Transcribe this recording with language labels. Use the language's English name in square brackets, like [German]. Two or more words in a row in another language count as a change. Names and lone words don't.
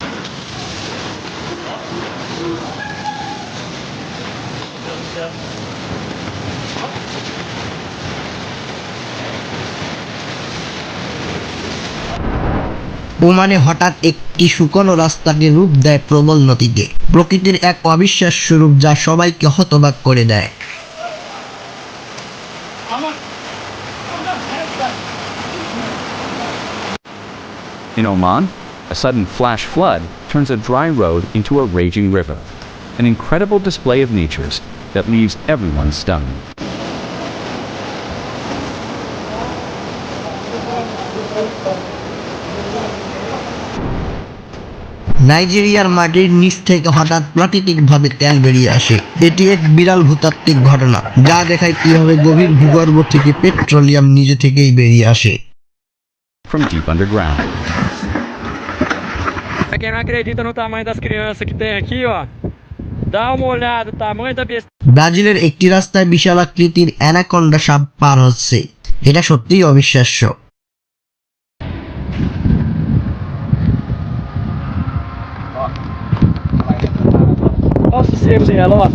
[Bangla] ওমানে হঠাৎ একটি শুকনো রাস্তাকে রূপ দেয় প্রবল নদীতে। প্রকৃতির এক অবিশ্বাস্য রূপ যা সবাইকে হতবাক করে দেয়। [English] In Oman, a sudden flash flood turns a dry road into a raging river, an incredible display of natures that leaves everyone stunned. [Bangla] নাইজেরিয়ার মাটির নিচ থেকে হঠাৎ প্রাকৃতিকভাবে তেল বেরিয়ে আসে। এটি এক বিরল ভূতাত্ত্বিক ঘটনা যা দেখায় কিভাবে গভীর ভূগর্ভ থেকে পেট্রোলিয়াম নিজে থেকেই বেরিয়ে আসে। [English] From deep underground. [Portuguese] Pra quem não acredita no tamanho das crianças que tem aqui, ó, dá uma olhada, o tamanho da besta. [Bangla] ব্রাজিলের একটি রাস্তায় বিশাল আকৃতির অ্যানাকোন্ডা সাপ পার হচ্ছে। এটা সত্যিই অবিশ্বাস্য। [Portuguese] Ó o sossego dela, ó.